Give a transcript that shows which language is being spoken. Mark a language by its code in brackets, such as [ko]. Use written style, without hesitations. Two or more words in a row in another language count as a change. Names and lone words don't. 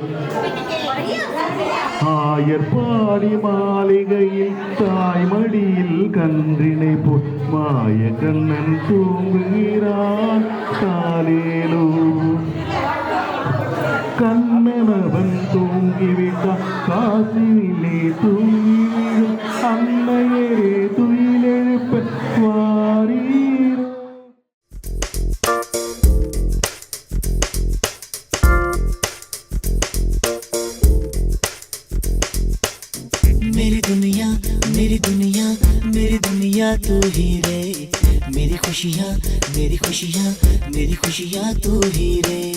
[ta] ஆயர்பாடி மாளிகையில் தாய்மடியில் கன்றினை போல் மாய கண்ணன் தூங்குகிறான் காலேலோ கண்ணனவன் தூங்கிவிட்டான் காசினிலே தூங்கிவிடும் அன்னையே துயிலெழுப்ப வாரீரோ [hi] मेरी दुनिया मेरी दुनिया मेरी दुनिया तू ही रे मेरी खुशियाँ मेरी खुशियाँ मेरी खुशियाँ तू ही रे